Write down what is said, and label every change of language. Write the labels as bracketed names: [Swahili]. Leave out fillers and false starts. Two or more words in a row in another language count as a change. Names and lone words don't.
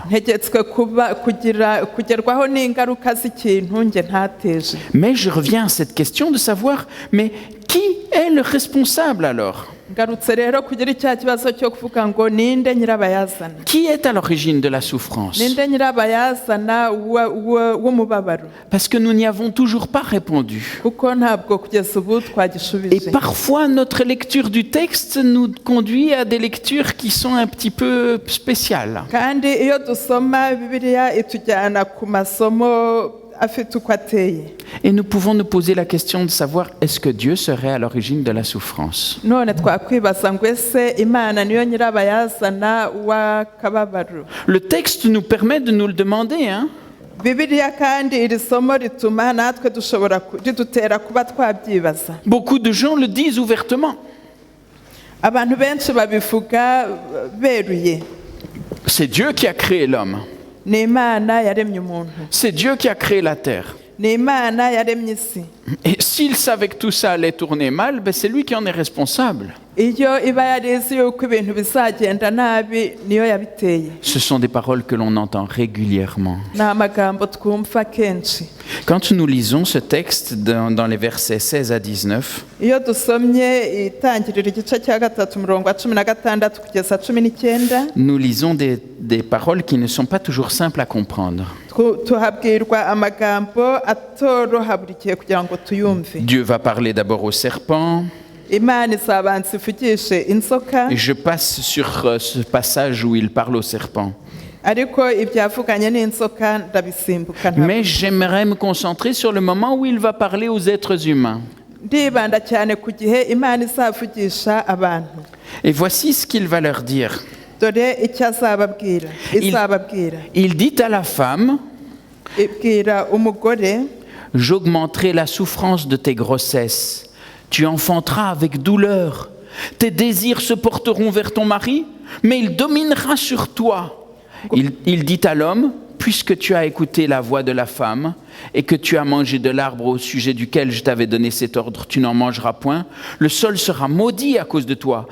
[Kinyarwanda] Ntegetswe kugerwaho n'ingaruka z'ikintu njye ntateje. [French] Mais je reviens à cette question de savoir, mais qui est le responsable alors? [Kinyarwanda] Ngarutse rero kugira icya kibazo cyo kuvuga ngo ninde nyirabayazana. [French] Qui est à l'origine de la souffrance? [Kinyarwanda] Ninde nyirabayazana w'umubabaro. [French] Parce que nous n'y avons toujours pas répondu. [Kinyarwanda] Kuko ntabwo kugeza ubu [French] Et [Kinyarwanda] twagishubije. [French] parfois, notre lecture du texte nous conduit à des lectures qui sont un petit peu spéciales. [Kinyarwanda] Kandi iyo dusoma Bibiliya itujyana ku masomo afite uko ateye. [French] Et nous pouvons nous poser la question de savoir, est-ce que Dieu serait à l'origine de la souffrance? [Kinyarwanda] None twakwibaza ngo ese Imana niyo nyirabayazana w'akababaro. [French] Le texte nous permet de nous le demander, hein? [Kinyarwanda] Bibiliya kandi iri somo rituma natwe ridutera kuba twabyibaza. [French] Beaucoup de gens le disent ouvertement. [Kinyarwanda] Abantu benshi babivuga beruye. [French] C'est Dieu qui a créé l'homme. [Kinyarwanda] Ni Imana yaremye umuntu. [French] C'est Dieu qui a créé la terre. [Kinyarwanda] Ni Imana yaremye isi. [French] Et s'il savait que tout ça allait tourner mal, ben c'est lui qui en est responsable. [Kinyarwanda] Iyo iba yarizi yuko ibintu bizagenda nabi niyo yabiteye. [French] Ce sont des paroles que l'on entend régulièrement. [Kinyarwanda] Ni amagambo twumva kenshi. [French] Quand nous lisons ce texte dans les versets 16 à 19, [Kinyarwanda] Iyo dusomye itangiriro igice cya 3 umurongo wa 16 kugeza 19, [French] nous lisons des paroles qui ne sont pas toujours simples à comprendre. [Kinyarwanda] tuhabwirwa amagambo atoroha buri gihe kugira ngo tuyumve. [French] Dieu va parler d'abord au serpent. [Kinyarwanda] Imana izabanza ivugishe inzoka. [French] Et je passe sur ce passage où il parle au serpent. [Kinyarwanda] Ariko ibyavuganye n'inzoka ndabisimbuka. [French] Mais j'aimerais me concentrer sur le moment où il va parler aux êtres humains. [Kinyarwanda] Ndibanda cyane ku gihe Imana izavugisha abantu. [French] Et voici ce qu'il va leur dire. [Kinyarwanda] Dore icyo azababwira. [French] Il dit à la femme, [Kinyarwanda] Ibwira umugore, [French] j'augmenterai la souffrance de tes grossesses. Tu enfanteras avec douleur. Tes désirs se porteront vers ton mari, mais il dominera sur toi. Il dit à l'homme, puisque tu as écouté la voix de la femme et que tu as mangé de l'arbre au sujet duquel je t'avais donné cet ordre, tu n'en mangeras point, le sol sera maudit à cause de toi.